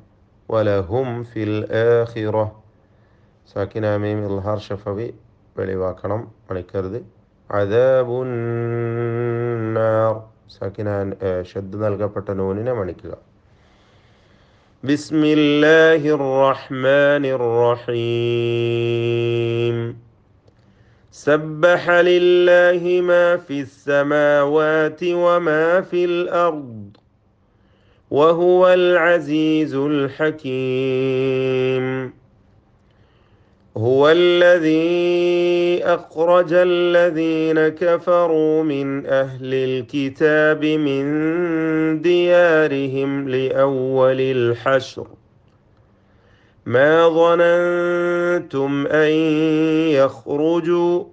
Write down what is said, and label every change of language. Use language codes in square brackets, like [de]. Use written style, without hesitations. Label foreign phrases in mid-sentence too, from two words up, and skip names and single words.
[ar] ولهم في الآخرة, ساكنة ميم إظهار شفوي, [ml] വെളിവാക്കണം, മണിക്കരുത്. അദാബുന്നാർ, സാക്കിന ഷദ് നൽകപ്പെട്ട നൂനിനെ മണിക്കുക. [ar] بسم الله الرحمن الرحيم. سبح لله ما في السماوات وما في الأرض وهو العزيز الحكيم. هو الذي أخرج الذين كفروا من أهل الكتاب من ديارهم لأول الحشر ما ظننتم أن يخرجوا